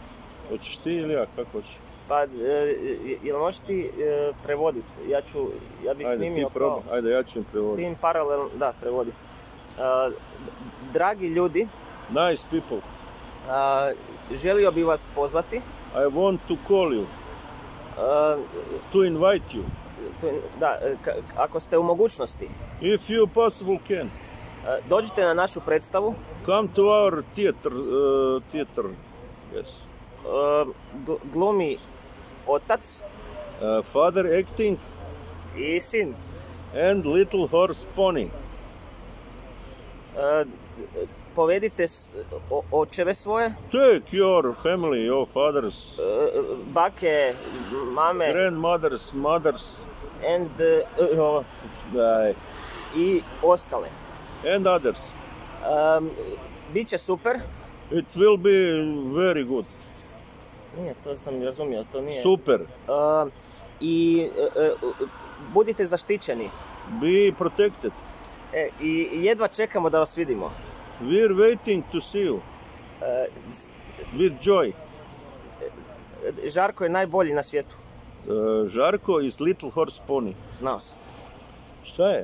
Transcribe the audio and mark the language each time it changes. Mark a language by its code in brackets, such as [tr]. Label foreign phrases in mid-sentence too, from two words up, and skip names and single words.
[bs] Hoćeš ti ili ja, kako hoćeš? Pa, jel možeš ti prevoditi? Ja bih snimio kao... Ajde, ja ću im prevoditi. Tim paralelno, da, prevodi. Dragi ljudi, [en] Nice people. [bs] želio bih vas pozvati. [en] I want to call you. To invite you. [bs] Da, ako ste u mogućnosti. [en] If you possible can. [bs] Dođite na našu predstavu. [en] Come to our theater. Yes. [bs] Glumi otac. [en] Father acting. [bs] I sin. [en] And little horse pony. [bs] Povedite očeve svoje. [en] Take your family, your fathers. [bs] Bake, mame. [en] Grandmothers, mothers. [bs] And i ostale. [en] And others. [bs] Biće super. [en] It will be very good. [bs] Nije, to sam razumio, to nije. Super. I budite zaštićeni. [en] Be protected. [bs] I jedva čekamo da vas vidimo. [en] We're waiting to see you. With joy. [bs] Žarko je najbolji na svijetu. [en] Žarko is little horse pony. [bs] Znao sam. Šta je?